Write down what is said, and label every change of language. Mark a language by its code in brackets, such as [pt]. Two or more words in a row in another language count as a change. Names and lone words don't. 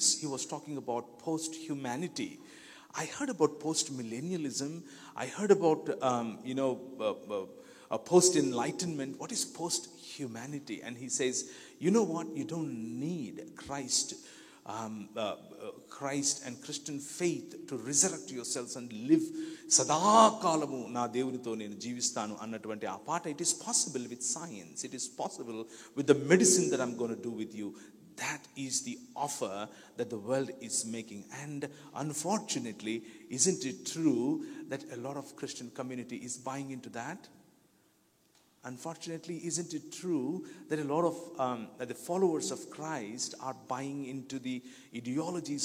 [en] He was talking about post-humanity. I heard about post-millennialism. I heard about, post-enlightenment. What is post-humanity? And he says, you know what? You don't need Christ and Christian faith to resurrect yourselves and live [te] సదాకాలము నా దేవునితో నేను జీవిస్తాను అన్నటువంటి ఆ పాట. [en] It is possible with science. It is possible with the medicine that I'm going to do with you. That is the offer that the world is making. And unfortunately, isn't it true that a lot of Christian community is buying into that? Unfortunately, isn't it true that a lot of the followers of Christ are buying into the ideologies